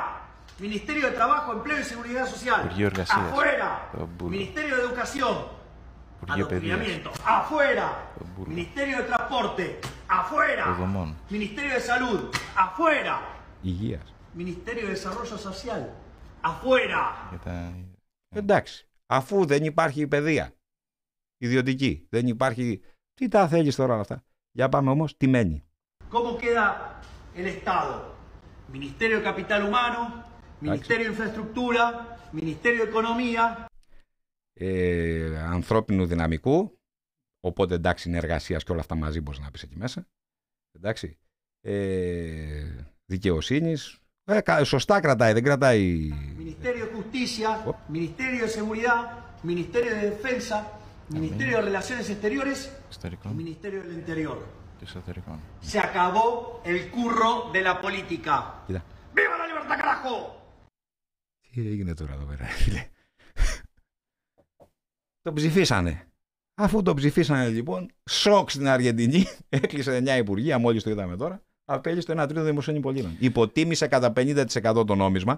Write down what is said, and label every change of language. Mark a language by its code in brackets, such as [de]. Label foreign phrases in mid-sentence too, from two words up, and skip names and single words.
[es] Ministerio de Trabajo, Empleo y Seguridad Social, afuera. Ministerio de Educación, Adoctrinamiento, afuera. Ministerio de Transporte, afuera. Ministerio de Salud, afuera. Ministerio de Desarrollo Social, afuera. [el] Εντάξει, αφού δεν υπάρχει παιδεία ιδιωτική, δεν υπάρχει. Τι τα θέλεις τώρα όλα αυτά. Για πάμε όμως, τι μένει. [es] ¿Cómo queda el Estado? Ministerio de Capital Humano, Ministerio de Infraestructura, Ministerio de Economía. [el] Ανθρώπινου δυναμικού, οπότε εντάξει είναι εργασίας και όλα αυτά μαζί μπορείς να πεις εκεί μέσα. Εντάξει. Δικαιοσύνης. Σωστά κρατάει, δεν κρατάει. [es] Ministerio de Justicia, Ministerio de Seguridad, Ministerio de Defensa, Ministerio de Relaciones Exteriores y Ministerio del Interior. Se acabó el curro de la política. ¡Viva la libertad, carajo! [el] Τι έγινε τώρα εδώ πέρα, φίλε. Το ψηφίσανε. Αφού το ψηφίσανε λοιπόν, σοκ στην Αργεντινή, έκλεισε 9 υπουργεία, μόλις το είδαμε τώρα, απέλυσε το 1 τρίτο δημοσίων υπολείπων. Υποτίμησε κατά 50% το νόμισμα.